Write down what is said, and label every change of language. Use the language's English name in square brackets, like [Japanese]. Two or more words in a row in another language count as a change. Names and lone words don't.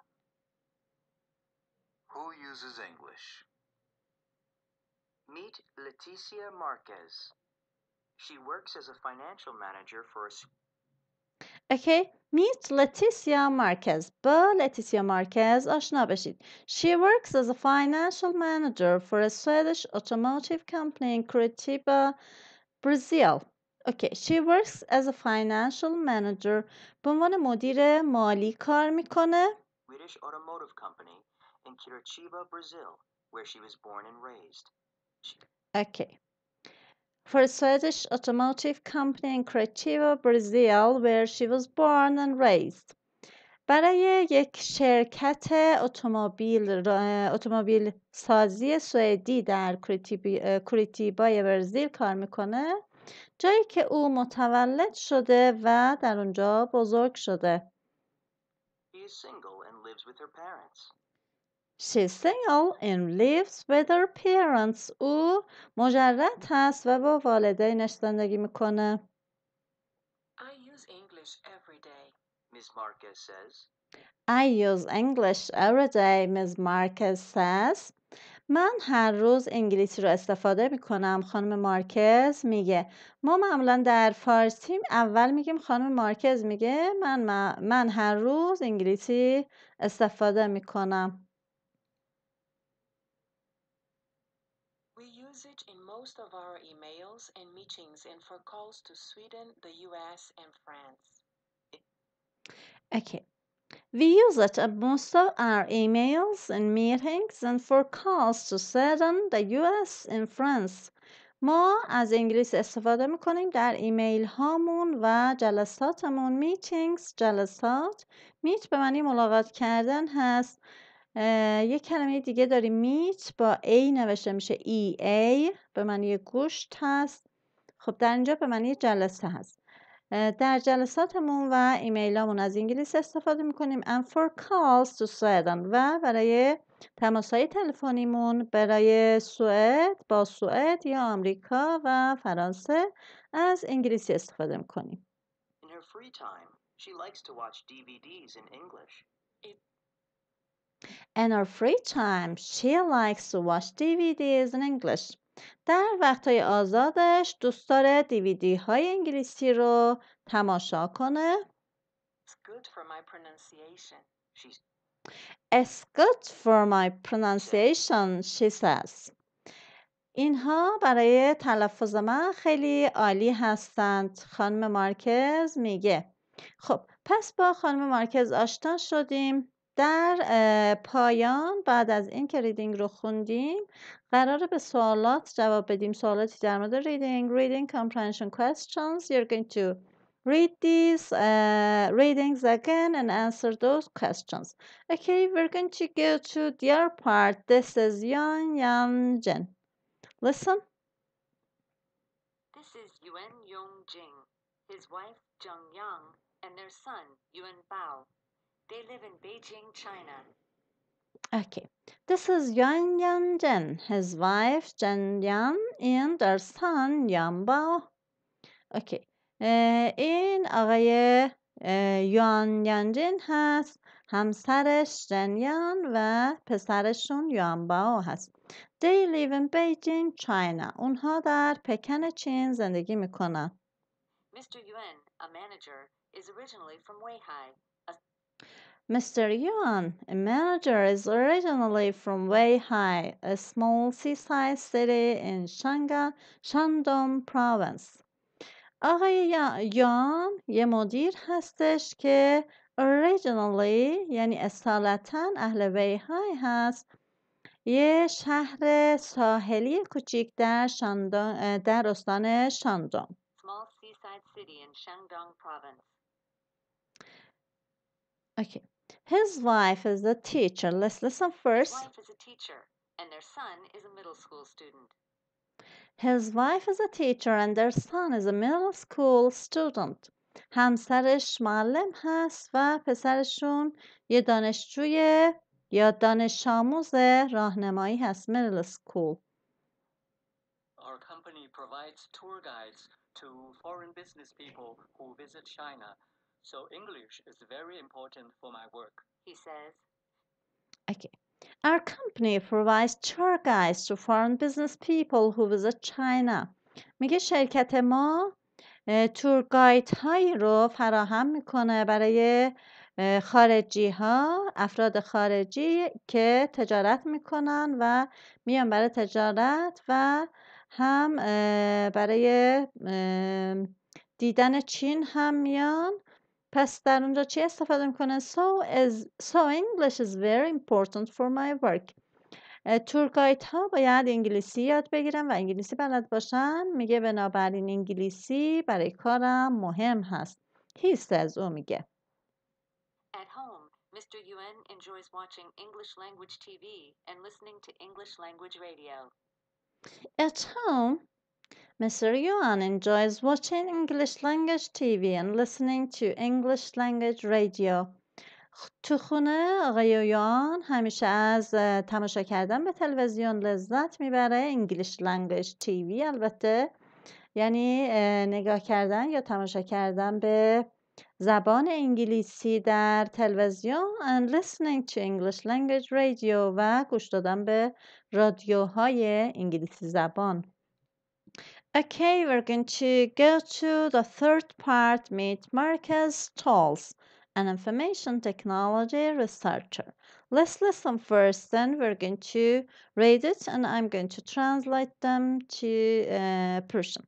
[English] Who uses English? Meet Leticia Marquez. She works as a financial manager for a... Okay, meet Leticia Marquez. [Persian] با Leticia Marquez آشنا بشید. [English] She works as a financial manager for a Swedish automotive company in Curitiba, Brazil. Okay, she works as a financial manager. [Persian] به عنوان مدیر مالی کار میکنه. [English] Swedish automotive company in Curitiba, Brazil, where she was born and raised. Okay. For a Swedish automotive company in Curitiba, Brazil, where she was born and raised. [Persian] برای یک شرکت اتومبیل سازی سوئدی در کوریتیبای برزیل کار میکنه، جایی که او متولد شده و در اونجا بزرگ شده. [English] She is single and lives with her parents. She's single and lives with her parents. [Persian] او مجرد هست و با والدینش زندگی میکنه. [English] I use English every day, Ms. Marquez says. I use English every day, Ms. Marquez says. [Persian] من هر روز انگلیسی رو استفاده میکنم. خانم مارکز میگه. ما معمولا در فارسی اول میگیم خانم مارکز میگه من هر روز انگلیسی استفاده میکنم. [English] We use it in most of our emails and meetings and for calls to Sweden, the US and France. Okay. We use it in most of our emails and meetings and for calls to Sweden, the US and France. [Persian] ما از انگلیسی استفاده میکنیم در ایمیل هامون و جلساتمون. میتینگز، جلسات. میت به معنی ملاقات کردن هست. یک کلمه دیگه داریم میت با A نوشته میشه EA به معنی گوشت هست. خب در اینجا به معنی جلسه هست. در جلساتمون و ایمیلامون از انگلیسی استفاده میکنیم. [English] and for calls to Sweden [Persian] و برای تماسهای تلفنیمون برای سوئد با سوئد یا آمریکا و فرانسه از انگلیسی استفاده میکنیم. [English] In her free time, she likes to watch DVDs in English. In her free time, she likes to watch DVDs in English. [Persian] در وقتهای آزادش دوست داره دیویدی های انگلیسی رو تماشا کنه. [English] It's good for my pronunciation. It's good for my pronunciation, she says. [Persian] اینها برای تلفظ من خیلی عالی هستند. خانم مارکز میگه. خب پس با خانم مارکز آشنا شدیم. در پایان بعد از این که ریدینگ رو خوندیم قراره به سوالات جواب بدیم. سوالاتی در مورد [English] reading comprehension questions. You're going to read these readings again and answer those questions. Okay, we're going to go to the other part. This is Yan Jen. Listen. This is Yuan Yongjing, his wife Zheng Yang, and their son Yuan Bao. They live in Beijing, China. Okay. This is Yuan Yanjin, his wife Zheng Yang, and their son Yan Bao. Okay. [Persian] این آقای یوان یانجین هست. همسرش جنیان و پسرشون یوان باو هست. [English] They live in Beijing, China. [Persian] اونها در پکن چین زندگی میکنن. [English] Mr. Yuan, a manager, is originally from Weihai. Mr. Yuan, a manager, is originally from Weihai, a small seaside city in Shandong province. [Persian] آقای یان یه مدیر هستش که originally یعنی اصالتاً اهل ویهای هست. یه شهر ساحلی کوچیک در استان شاندونگ. [English] Small seaside city in Shandong province. Okay. His wife is a teacher. Let's listen first. His wife is a teacher, and their son is a middle school student. His wife is a teacher and their son is a middle school student. [Persian] همسرش معلم هست و پسرشون یه دانشجوی یا دانش آموز راهنمایی هست. [English] middle school. Our company provides tour guides to foreign business people who visit China, so English is very important for my work. He says. Okay. Our company provides tour guides to foreign business people who visit China. [Persian] میگه شرکت ما [English] tour guide [Persian] هایی رو فراهم میکنه برای خارجی ها، افراد خارجی که تجارت میکنن و میان برای تجارت و هم برای دیدن چین هم میان. پس در اونجا چی استفاده میکنه؟ [English] So English is very important for my work. tour guide [Persian] ها باید انگلیسی یاد بگیرن و انگلیسی بلد باشن. میگه بنابراین انگلیسی برای کارم مهم هست. [English] He says. [Persian] او میگه. [English] At home, Mr. Yuan enjoys watching English language TV and listening to English language radio. At home, Mr. Yuan enjoys watching English language TV and listening to English language radio. [Persian] تو خونه آقای یوان همیشه از تماشا کردن به تلویزیون لذت میبره. [English] English language TV [Persian] البته یعنی نگاه کردن یا تماشا کردن به زبان انگلیسی در تلویزیون [English] and listening to English language radio [Persian] و گوش دادن به رادیوهای انگلیسی زبان. [English] Okay, we're going to go to the third part. Meet Marcus Stolz, an information technology researcher. Let's listen first, then we're going to read it and I'm going to translate them to Persian.